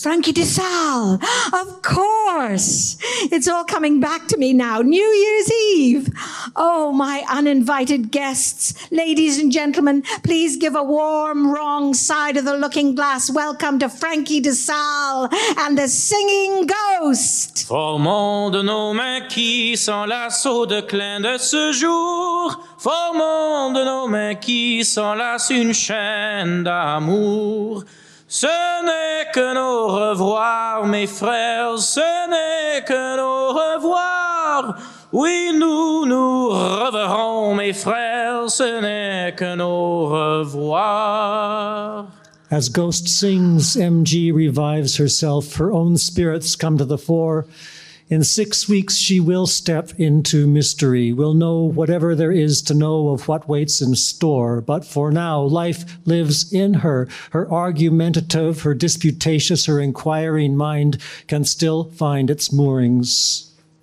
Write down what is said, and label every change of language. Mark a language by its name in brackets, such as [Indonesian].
[English] Frankie de Sales, of course. It's all coming back to me now. New Year's Eve. Oh, my uninvited guests. Ladies and gentlemen, please give a warm, wrong side of the looking glass welcome to Frankie de Sales and the Singing Ghost. [French] Formons de nos mains qui s'enlacent de clin de ce jour. Formons de nos mains qui s'enlacent une chaîne d'amour. Ce n'est que nos revoirs, mes frères, ce n'est que nos revoirs. Oui, nous nous reverrons, mes frères, ce n'est que nos revoirs. [English] As Ghost sings, MG revives herself. Her own spirits come to the fore. In 6 weeks, she will step into mystery, will know whatever there is to know of what waits in store. But for now, life lives in her. Her argumentative, her disputatious, her inquiring mind can still find its moorings.